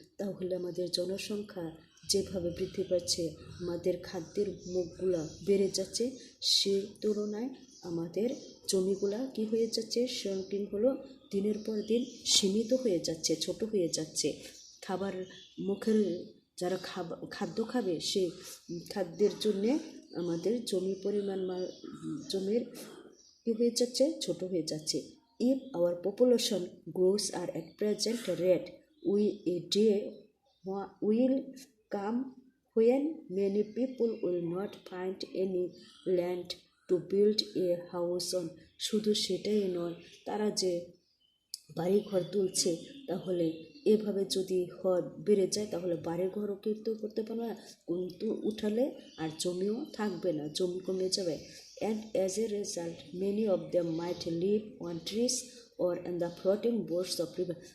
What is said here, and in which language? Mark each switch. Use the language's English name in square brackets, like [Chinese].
[Bangla] তাহলে আমাদের জনসংখ্যা যেভাবে বৃদ্ধি পাচ্ছে, আমাদের খাদ্যের মুখগুলা বেড়ে যাচ্ছে, সে তুলনায় আমাদের জমিগুলা কি হয়ে যাচ্ছে, শ্রিঙ্কিং হলো দিনের পর দিন সীমিত হয়ে যাচ্ছে, ছোট হয়ে যাচ্ছে। খাবার মুখের যারা খাদ্য খাবে, সেই খাদ্যের জন্যে আমাদের জমি পরিমাণ জমির কী হয়ে যাচ্ছে, ছোট হয়ে যাচ্ছে। [English] If our population grows are at present rate, a day will come when many people will not find any land to build a house on. [Bangla] শুধু সেটাই নয়, তারা যে বাড়িঘর তুলছে, তাহলে এভাবে যদি বেড়ে যায় তাহলে বাড়িঘরও কিন্তু করতে পারবে না, কিন্তু উঠালে আর জমিও থাকবে না, জমি কমে যাবে। [English] And as a result many of them might live on trees or in the floating boats of river.